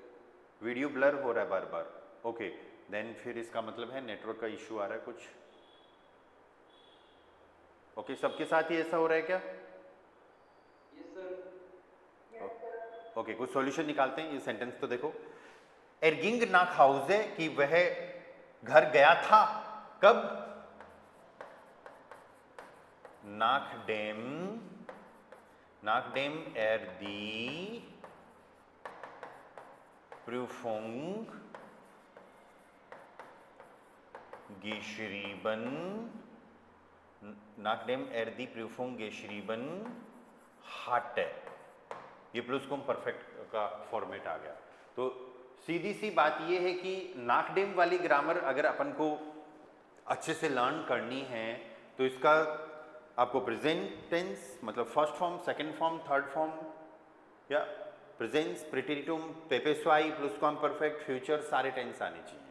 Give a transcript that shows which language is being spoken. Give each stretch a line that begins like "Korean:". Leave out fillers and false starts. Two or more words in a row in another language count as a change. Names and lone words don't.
Hindi: वीडियो ब्लर हो रहा है बार बार। ओके, देन फिर इसका मतलब है नेटवर्क का इश्यू आ रहा है कुछ। ओके, सबके साथ ही ऐसा हो रहा है क्या? ओके, कुछ सॉल्यूशन निकालते हैं। ये सेंटेंस तो देखो,
German: Er ging nach Hause,
Hindi: कि वह घर गया था कब?
German: nachdem die Prüfung geschrieben, nachdem die Prüfung geschrieben hatte।
Hindi: ये प्लुस्क्वाम परफेक्ट का फॉर्मेट आ गया। तो सीधी सी बात ये है कि नाकडेम वाली ग्रामर अगर अपन को अच्छे से लर्न करनी है तो इसका आपको
English: present tense
Hindi: मतलब
English: first form, second form, third form,
Hindi: या प्रेजेंस, प्रीटेरिटुम, पेपेस्वाई, प्लुस्क्वाम परफेक्ट, फ्यूचर, सारे टेंस आने चाहिए।